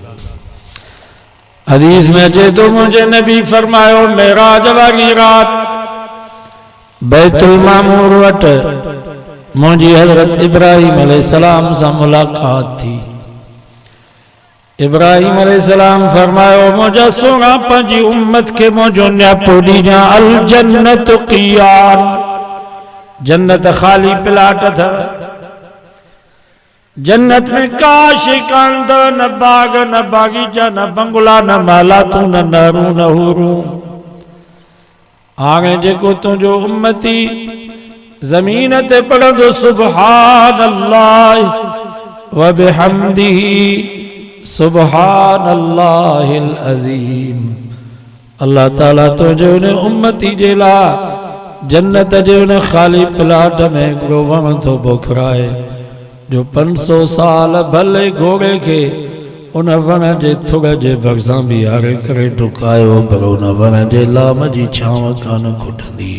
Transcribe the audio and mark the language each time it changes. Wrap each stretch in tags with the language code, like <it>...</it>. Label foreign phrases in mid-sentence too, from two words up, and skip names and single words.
<sd>हदीस में अचे तो मुझे नबी फरमायो मेराज वारी रात बैतुल मामूर वट मुझी हजरत इब्राहिम अलैहिस्सलाम से मुलाकात थी। इब्राहिम अलैहिस्सलाम फरमायो मुझा सोना पंजी उम्मत के मुझो न्यापो दीजा अल जन्नत क़ियान, जन्नत खाली प्लाट था। जन्नत में का शिकांत न बाग न बागीचा न बंगला न मालातू न नारू न हुरू। हाणे जेको तुझो उम्मती ज़मीन ते पढ़ंदो</sd> <ar>سبحان الله وبحمده سبحان الله العظيم,</ar> <sd>अल्लाह ताला तुझे उन उम्मती जे लाइ जन्नत जे उन खाली प्लाट में हिकिड़ो वण थो पोखराए जो 500 साल भले घोड़े के उन वण जे थुड़ जे भरिसां बीहारे करे डुकायो, पर उन वण जे लाम जी छांव कान खुटंदी।</sd>